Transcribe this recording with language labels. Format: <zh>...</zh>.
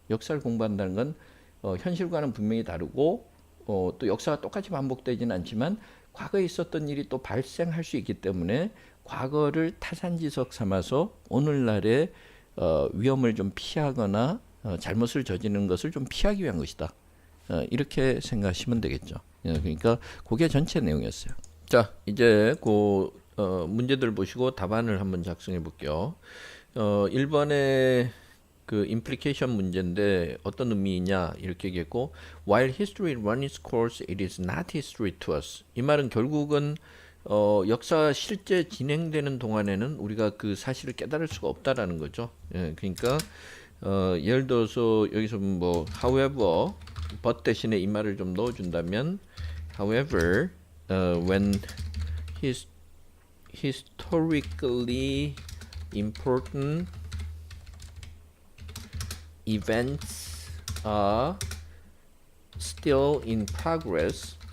<ko>역사를 공부한다는 건 현실과는 분명히 다르고 또 역사가 똑같이 반복되지는 않지만 과거에 있었던 일이 또 발생할 수 있기 때문에 과거를 타산지석 삼아서 오늘날의 위험을 좀 피하거나 잘못을 저지르는 것을 좀 피하기 위한 것이다. 이렇게 생각하시면 되겠죠. 그러니까 그게 전체 내용이었어요. 자, 이제 그 문제들 보시고 답안을 한번 작성해 볼게요. 1번에 그 implication 문제인데 어떤 의미이냐 이렇게 얘기했고</ko> <en>while history run its course, it is not history to us.</en> <ko>이 말은 결국은 역사 실제 진행되는 동안에는 우리가 그 사실을 깨달을 수가 없다라는 거죠. 그러니까 예를 들어서 여기서 뭐 however, but 대신에 이 말을 좀 넣어준다면</ko> <en>however, when historically important events are still in progress.</en>